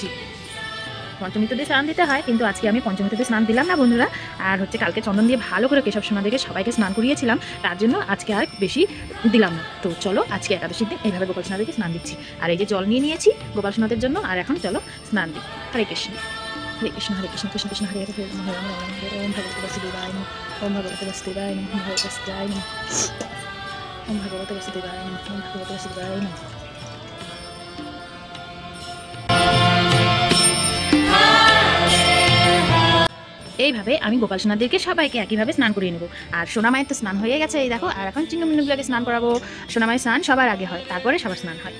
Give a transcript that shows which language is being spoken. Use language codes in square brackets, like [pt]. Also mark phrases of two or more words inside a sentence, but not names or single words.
[bn] পঞ্চমীতে দিয়ে স্নান দিতে হয়, কিন্তু আজকে আমি পঞ্চমীতে স্নান দিলাম না বন্ধুরা। আর হচ্ছে কালকে চন্দন দিয়ে ভালো করে কেশব সোনাদেরকে সবাইকে স্নান করিয়েছিলাম, তার জন্য আজকে আর বেশি দিলাম না। তো চলো আজকে একাদশীর দিন এইভাবে গোপাল সোনাদেরকে স্নান দিচ্ছি। আর এই যে জল নিয়ে নিয়েছি গোপাল সোনাদের জন্য, আর এখন চলো স্নান দিই। [sa] হরে কৃষ্ণ, হরে কৃষ্ণ, হরে কৃষ্ণ, কৃষ্ণ কৃষ্ণ হরে হরে, হরে রাম হরে রাম, ওম ভগবতে বাসুদেবায় নমঃ, ওম ভগবতে বাসুদেবায় নমঃ, ওম ভগবতে বাসুদেবায় নমঃ, ওম ভগবতে বাসুদেবায় নমঃ, ওম ভগবতে বাসুদেবায় নমঃ। [bn] এইভাবে আমি গোপাল সোনাদেরকে সবাইকে একইভাবে স্নান করিয়ে নেবো। আর সোনা মায়ের তো স্নান হয়ে গেছে, এই দেখো। আর এখন চিন্নমিন্নুগুলোকে স্নান করাবো। সোনা মায়ের স্নান সবার আগে হয়, তারপরে সবার স্নান হয়।